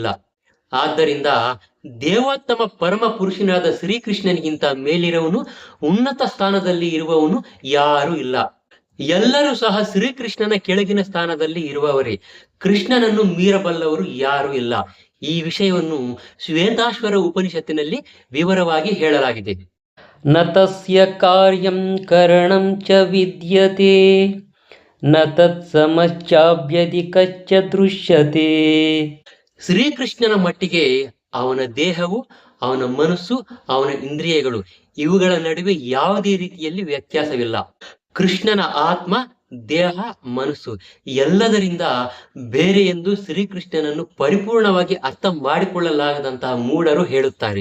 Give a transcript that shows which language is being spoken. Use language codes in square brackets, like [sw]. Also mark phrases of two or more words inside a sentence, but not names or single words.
[kn] ಆದ್ದರಿಂದ ದೇವೋತ್ತಮ ಪರಮ ಪುರುಷನಾದ ಶ್ರೀಕೃಷ್ಣನಿಗಿಂತ ಮೇಲಿರುವವನು, ಉನ್ನತ ಸ್ಥಾನದಲ್ಲಿ ಇರುವವನು ಯಾರೂ ಇಲ್ಲ. ಎಲ್ಲರೂ ಸಹ ಶ್ರೀಕೃಷ್ಣನ ಕೆಳಗಿನ ಸ್ಥಾನದಲ್ಲಿ ಇರುವವರೇ. ಕೃಷ್ಣನನ್ನು ಮೀರಬಲ್ಲವರು ಯಾರೂ ಇಲ್ಲ. ಈ ವಿಷಯವನ್ನು ಶ್ವೇತಾಶ್ವರ ಉಪನಿಷತ್ತಿನಲ್ಲಿ ವಿವರವಾಗಿ ಹೇಳಲಾಗಿದೆ. [sa] ನ ತಸ್ಯ ಕಾರ್ಯಂ ಕರಣಂ ಚ ವಿದ್ಯತೆ ನ ತತ್ಸಮಶ್ಚಾಭ್ಯಧಿಕಶ್ಚ ದೃಶ್ಯತೆ. [kn] ಶ್ರೀಕೃಷ್ಣನ ಮಟ್ಟಿಗೆ ಅವನ ದೇಹವು, ಅವನ ಮನಸ್ಸು, ಅವನ ಇಂದ್ರಿಯಗಳು ಇವುಗಳ ನಡುವೆ ಯಾವುದೇ ರೀತಿಯಲ್ಲಿ ವ್ಯತ್ಯಾಸವಿಲ್ಲ. ಕೃಷ್ಣನ ಆತ್ಮ, ದೇಹ, ಮನಸ್ಸು ಎಲ್ಲದರಿಂದ ಬೇರೆ ಎಂದು ಶ್ರೀಕೃಷ್ಣನನ್ನು ಪರಿಪೂರ್ಣವಾಗಿ ಅರ್ಥ ಮಾಡಿಕೊಳ್ಳಲಾಗದಂತಹ ಮೂಢರು ಹೇಳುತ್ತಾರೆ.